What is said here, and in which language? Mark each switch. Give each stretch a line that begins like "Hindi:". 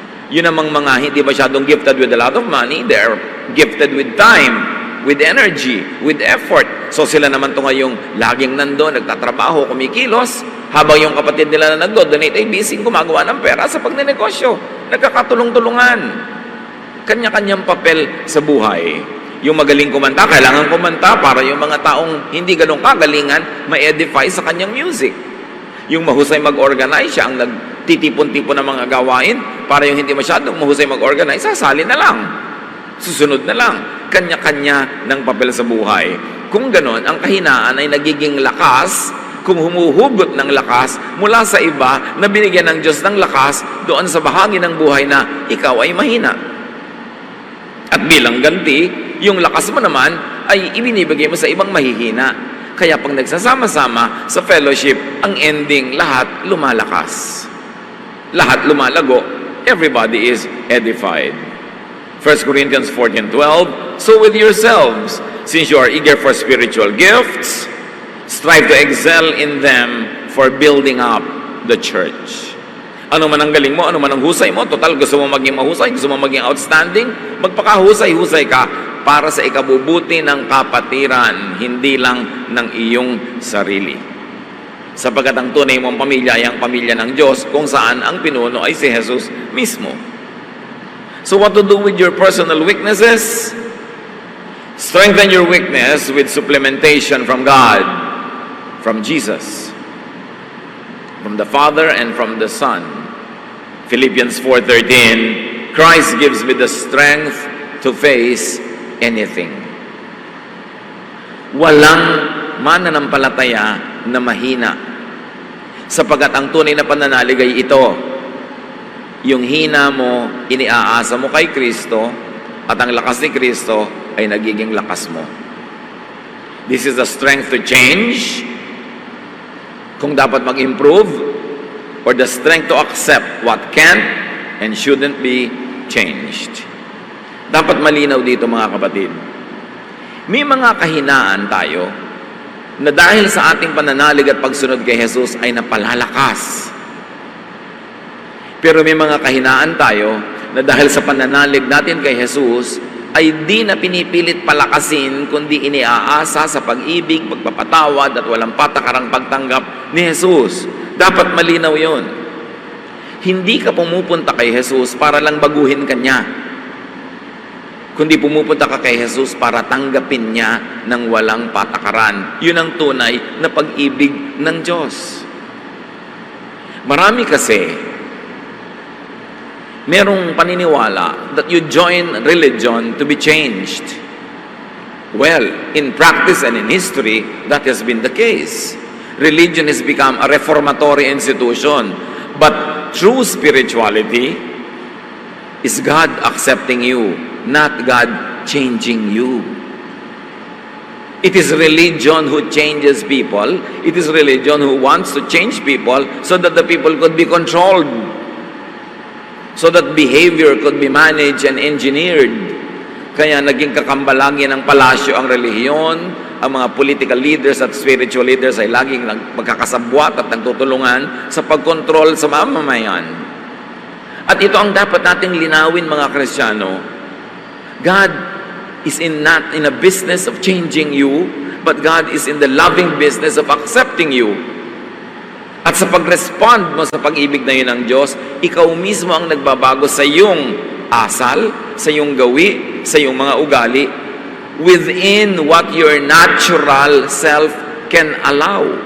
Filipino: Yun namang mga hindi masyadong
English: gifted with a lot of money, they are gifted with time, with energy, with effort.
Filipino: So sila naman to ngayong laging nandoon, nagtatrabaho, kumikilos, habang yung kapatid nila na nagdo-donate ay busy gumagawa ng pera sa pagnenegosyo. Nagkakatulong-tulungan. Kanya-kanyang papel sa buhay. Yung magaling kumanta, kailangan kumanta para yung mga taong hindi ganun kagalingan, ma-edify sa kanyang music. Yung mahusay mag-organize, siya ang nagtitipon-tipon ng mga gawain para yung hindi masyadong mahusay mag-organize, sasali na lang. Susunod na lang. Kanya-kanya ng papel sa buhay. Kung ganon, ang kahinaan ay nagiging lakas kung humuhugot ng lakas mula sa iba na binigyan ng Diyos ng lakas doon sa bahagi ng buhay na ikaw ay mahina. At bilang ganti, yung lakas mo naman ay ibinibigay mo sa ibang mahihina. Kaya pag nagsasama-sama sa fellowship, ang ending, lahat lumalakas. Lahat lumalago.
English: Everybody is edified. 1 Corinthians 14:12, so with yourselves, since you are eager for spiritual gifts, strive to excel in them for building up the church.
Filipino: Ano man ang galing mo, ano man ang husay mo, total gusto mo maging mahusay, gusto mo maging outstanding, magpakahusay-husay ka para sa ikabubuti ng kapatiran, hindi lang ng iyong sarili. Sapagkat ang tunay mong pamilya ay ang pamilya ng Diyos kung saan ang pinuno ay si Jesus mismo.
English: So what to do with your personal weaknesses? Strengthen your weakness with supplementation from God, from Jesus, from the Father and from the Son. Philippians 4:13, Christ gives me the strength to face anything.
Filipino: Walang mananampalataya na mahina. Sapagkat ang tunay na pananalig ay ito. Yung hina mo, iniaasa mo kay Kristo, at ang lakas ni Kristo ay nagiging lakas mo.
English: This is the strength to change,
Filipino: kung dapat mag-improve,
English: or the strength to accept what can and shouldn't be changed.
Filipino: Dapat malinaw dito mga kapatid. May mga kahinaan tayo na dahil sa ating pananalig at pagsunod kay Jesus ay napalalakas. Pero may mga kahinaan tayo na dahil sa pananalig natin kay Jesus ay di na pinipilit palakasin kundi iniaasa sa pag-ibig, pagpapatawad at walang patakarang pagtanggap ni Jesus. Dapat malinaw yon. Hindi ka pumupunta kay Jesus para lang baguhin ka niya, kundi pumupunta ka kay Jesus para tanggapin niya ng walang patakaran. Yun ang tunay na pag-ibig ng Diyos. Marami kasi merong paniniwala
English: that you join religion to be changed. Well, in practice and in history, that has been the case. Religion has become a reformatory institution. But true spirituality is God accepting you, not God changing you. It is religion who changes people. It is religion who wants to change people so that the people could be controlled, so that behavior could be managed and engineered.
Filipino: Kaya naging kakambalangin ng palasyo ang relihiyon, ang mga political leaders at spiritual leaders ay laging magkakasabwat at nagtutulungan sa pagkontrol sa mamamayan. At ito ang dapat nating linawin, mga Kristiyano.
English: God is not in a business of changing you, but God is in the loving business of accepting you.
Filipino: At sa pag-respond mo sa pag-ibig na yun ng Diyos, ikaw mismo ang nagbabago sa iyong asal, sa iyong gawi, sa iyong mga ugali,
English: within what your natural self can allow.